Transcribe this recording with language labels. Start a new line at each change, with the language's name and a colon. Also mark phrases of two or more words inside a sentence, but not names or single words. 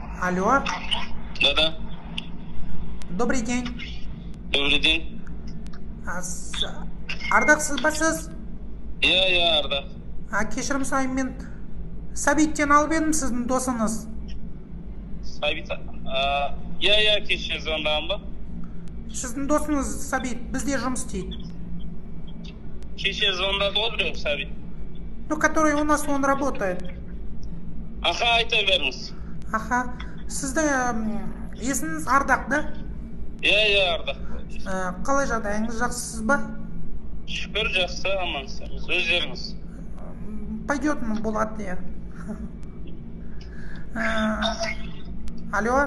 Russian: Алло, Да-да. добрый день. Добрый день.
Kazakh: Ардақ сіз ба сіз? Иә, Ардақ. Кешірім сұраймын, мен Сәбиттен алып едім, сіздің досыңыз. Сәбит. Иә, кеше звондаған ба? Сіздің досыңыз Сәбит бізде жұмыс істейді. Кеше звондады ғой біреу Сәбит.
Russian: Ну, который у нас он работает.
Kazakh: Аха, айта беріңіз. Аха, сіздің есіміңіз Ардақ, да? Иә, Ардақ. Қалай жағдайыңыз, жақсысыз ба? Шүкір, жақсы, амансыз. Өздеріңіз. Пойдет, болады, иә. Алло?